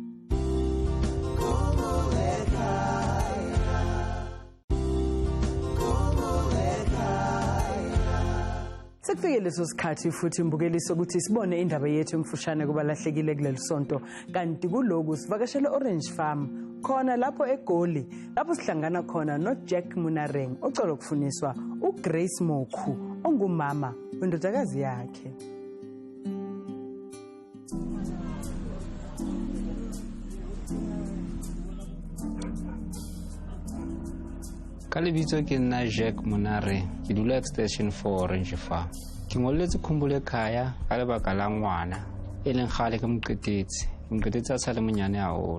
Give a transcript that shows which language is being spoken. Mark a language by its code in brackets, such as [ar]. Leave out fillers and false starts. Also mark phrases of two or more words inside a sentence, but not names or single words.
[zu] Sekufike leso sikhathi futhi imbukeliso ukuthi sibone indaba yethu emfushane kubalahlekile kuleli sonto kanti kuloku sivakashele Orange Farm khona lapho eGoli lapho sihlangana khona noJack Munareng ocela ukufuniswa uGrace Mokhu ongumama wendodakazi yakhe. [st] Ka lebitso ke nna Jack Munareng ke dula extension 4 Orange Farm. Ke ngoletse Khumbulekhaya ka lebaka la ngwana e leng gale ke mqetetse a sa le monyane haholo.